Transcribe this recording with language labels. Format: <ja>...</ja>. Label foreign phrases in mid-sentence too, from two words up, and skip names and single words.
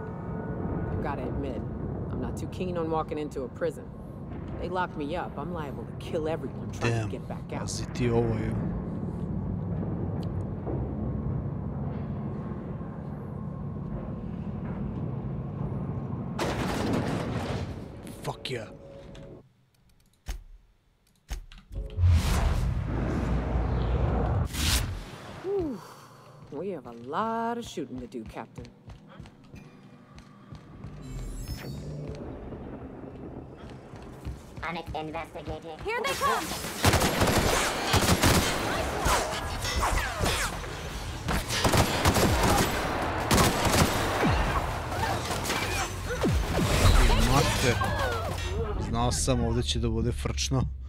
<en>I gotta admit, I'm not too keen on walking into a prison. They lock me up, I'm liable to kill everyone trying to get back out.</en> <bs>Pazi ti ovo je.</bs> <en>Fuck yeah. We have a lot of shooting to do, Captain. Investigating. Here they come! Mate.</en> <bs>Znao sam, ovdje će da bude frčno.</bs>